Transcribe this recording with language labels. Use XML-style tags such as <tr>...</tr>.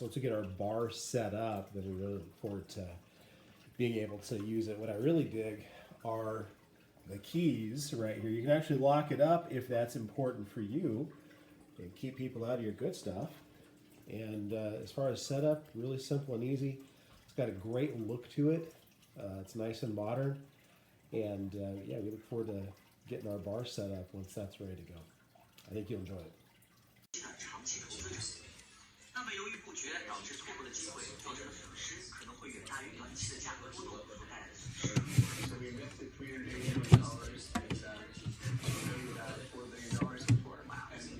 <en>Once we get our bar set up, then we really look forward to being able to use it. What I really dig are the keys right here. You can actually lock it up if that's important for you and keep people out of your good stuff. And as far as setup, really simple and easy. It's got a great look to it. It's nice and modern. And yeah, we look forward to getting our bar set up once that's ready to go. I think you'll enjoy it.</en> <zh>那么由于不决导致错过的机会，造成的损失可能会远大于短期的价格波动所带来的损失。</zh> <en>So we invested $380 million in that. We valued that $4 billion before. Wow.</en>